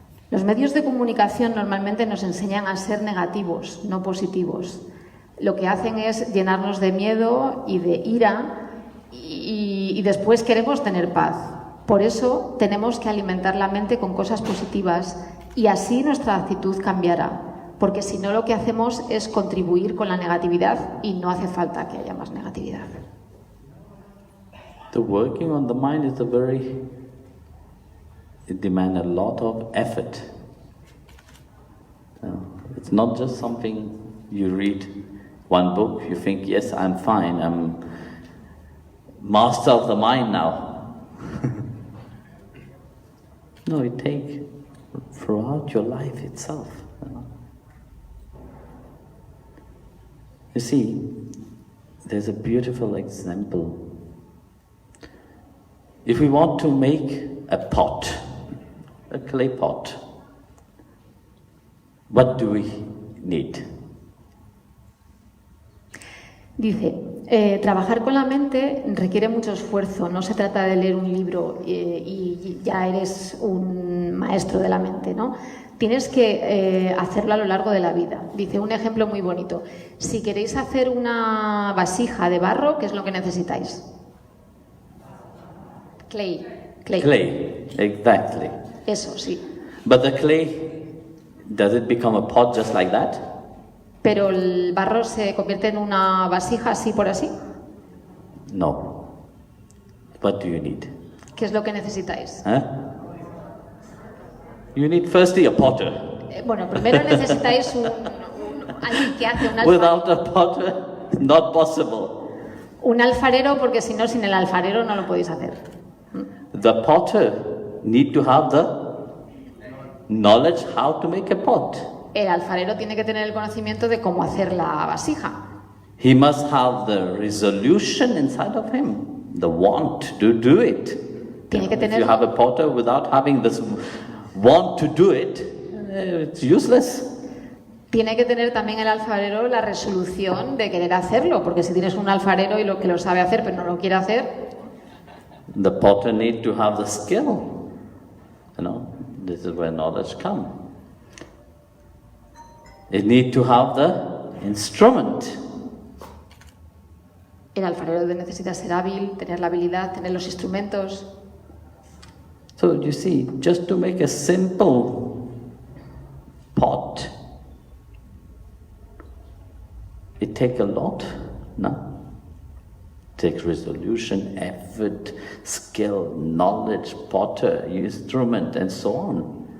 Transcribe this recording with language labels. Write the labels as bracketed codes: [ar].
[es] Los medios de comunicación normalmente nos enseñan a ser negativos, no positivos. Lo que hacen es llenarnos de miedo y de ira y después queremos tener paz. Por eso tenemos que alimentar la mente con cosas positivas y así nuestra actitud cambiará, porque si no lo que hacemos es contribuir con la negatividad y no hace falta que haya más negatividad. [en] The working on the mind is it demands a lot of effort. It's not just something you read one book, you think, yes, I'm fine, I'm master of the mind now. No, it takes throughout your life itself. You see, there's a beautiful example. If we want to make a pot, a clay pot, what do we need? [es] Dice, trabajar con la mente requiere mucho esfuerzo, no se trata de leer un libro y ya eres un maestro de la mente, ¿no? Tienes que hacerlo a lo largo de la vida. Dice un ejemplo muy bonito, si queréis hacer una vasija de barro, ¿qué es lo que necesitáis? [en] Clay. Clay, exactly. [es] Eso, sí. [en] But the clay, does it become a pot just like that? [es] Pero el barro se convierte en una vasija así por así. [en] No. What do you need? [es] ¿Qué es lo que necesitáis? [en] You need firstly a potter. [es] Bueno, primero necesitáis alguien que hace un alfarero. [en] Without a potter, it's not possible. [es] Un alfarero, porque si no, sin el alfarero no lo podéis hacer. [en] The potter need to have the knowledge how to make a pot. [es] El alfarero tiene que tener el conocimiento de cómo hacer la vasija. [en] He must have the resolution inside of him, the want to do it. [es] Tiene que [en] If [es] tener... [en] you have a potter without having this want to do it, it's useless. [es] Tiene que tener también el alfarero la resolución de querer hacerlo, porque si tienes un alfarero y lo que lo sabe hacer pero no lo quiere hacer. [en] The potter need to have the skill. This is where knowledge comes. It need to have the instrument. [es] El alfarero necesita ser hábil, tener la habilidad, tener los instrumentos. [en] So you see, just to make a simple pot, it takes a lot, no? It takes resolution, effort, skill, knowledge, potter, instrument, and so on.